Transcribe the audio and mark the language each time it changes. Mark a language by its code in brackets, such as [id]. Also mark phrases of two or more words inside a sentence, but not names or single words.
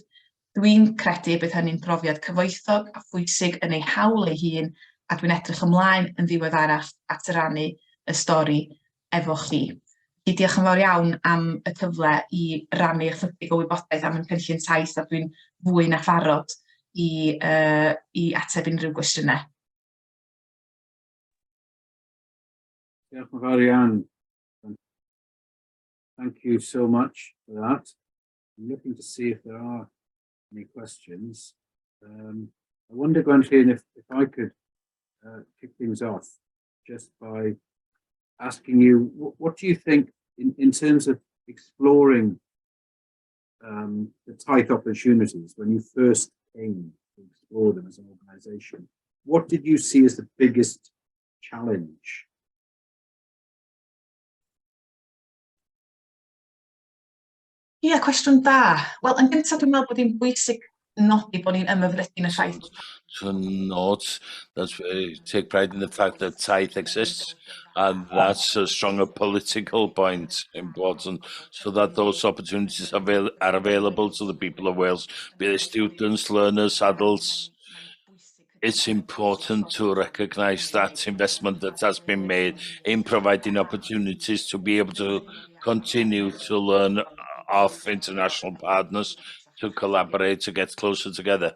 [cy] Dwi'n credu bydd hynny'n profiad cyfoethog a phwysig yn ei hawl ei hun, a dwi'n edrych ymlaen yn ddiweddarach at rannu y stori efo chi. Diolch yn fawr iawn am y cyfle i rannu ychydig o wybodaeth am y cynllun Taith, a dwi'n fwy na pharod i ateb unrhyw gwestiynau. Diolch yn fawr iawn. [en] Thank you so much for that. I'm looking to see if there are any questions. I wonder, Gwenllian, if I could kick things off just by asking you, what do you think in terms of exploring the Taith opportunities when you first came to explore them as an organisation? What did you see as the biggest challenge? [cy] Ie, cwestiwn da. Wel, yn gyntaf dwi'n meddwl bod hi'n bwysig nodi bod ni'n ymyfrydi'n y ffaith. [en] To note that we take pride in the fact that Taith exists, and that's a stronger political point important, so that those opportunities are available to the people of Wales, be they students, learners, adults. It's important to recognise that investment that has been made in providing opportunities to be able to continue to learn off international partners, to collaborate, to get closer together.